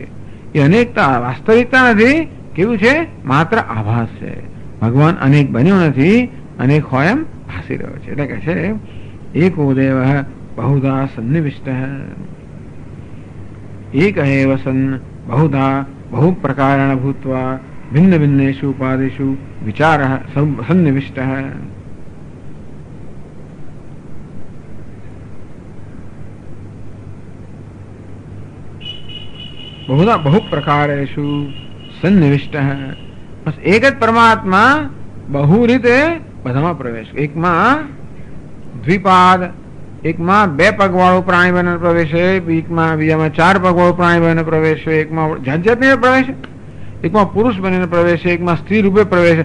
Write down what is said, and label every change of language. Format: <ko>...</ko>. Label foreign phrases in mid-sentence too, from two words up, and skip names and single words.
<gu>એ અનેકતા વાસ્તવિકતા નથી, કેવું છે? માત્ર આભાસ છે. ભગવાન અનેક બન્યો નથી, અનેક હોય એમ ભાસી રહ્યો છે. એટલે કહે છે</gu> <sa>એકો દેવ બહુધા સન્નિવિષ્ટ એક એવ સન્ન બહુધા बहु प्रकारेण भूत्वा भिन्न भिन्नेषु उपादेषु विचारः सन्निविष्टः. बहुधा बहु प्रकारेषु सन्निविष्टः.</sa> <gu>બસ એક જ પરમાત્મા બહુ રીતે બધામાં પ્રવેશ. એકમાં દ્વિપાદ, એકમાં 2 પગવાળું પ્રાણી બને પ્રવેશે, બીજામાં 4 પગવાળું પ્રાણી બને પ્રવેશે, એકમાં જાત જાતની પ્રવેશે, એકમાં પુરુષ બનીને પ્રવેશે, એકમાં સ્ત્રી રૂપે પ્રવેશે.</gu>